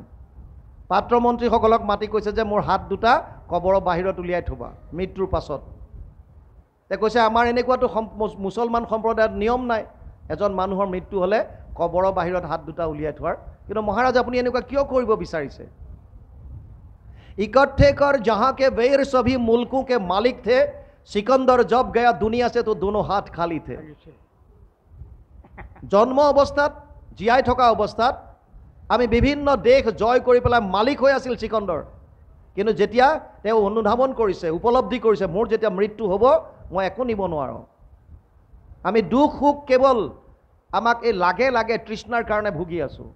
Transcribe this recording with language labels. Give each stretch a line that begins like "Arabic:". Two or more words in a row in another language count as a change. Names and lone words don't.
Assamese: পাত্ৰমন্ত্ৰীসকলক মাতি কৈছে যে মোৰ হাত দুটা কবৰৰ বাহিৰত উলিয়াই থবা মৃত্যুৰ পাছত। তে কৈছে আমাৰ এনেকুৱাতো মুছলমান সম্প্ৰদায়ত নিয়ম নাই, এজন মানুহৰ মৃত্যু হ'লে কবৰৰ বাহিৰত হাত দুটা উলিয়াই থোৱাৰ। কিন্তু মহাৰাজ আপুনি এনেকুৱা কিয় কৰিব বিচাৰিছে?
Hindi: इकट्ठे कर जहां के वैर सभी मुल्कों के मालिक थे, सिकंदर जब गया दुनिया से तो दोनों हाथ खाली थे।
Assamese: জন্ম অৱস্থাত, জীয়াই থকা অৱস্থাত আমি বিভিন্ন দেশ জয় কৰি পেলাই মালিক হৈ আছিল চিকন্দৰ। কিন্তু যেতিয়া তেওঁ অনুধাৱন কৰিছে, উপলব্ধি কৰিছে, মোৰ যেতিয়া মৃত্যু হ'ব মই একো নিব নোৱাৰোঁ, আমি দুখ সুখ কেৱল আমাক এই লাগে লাগে তৃষ্ণাৰ কাৰণে ভুগি আছোঁ।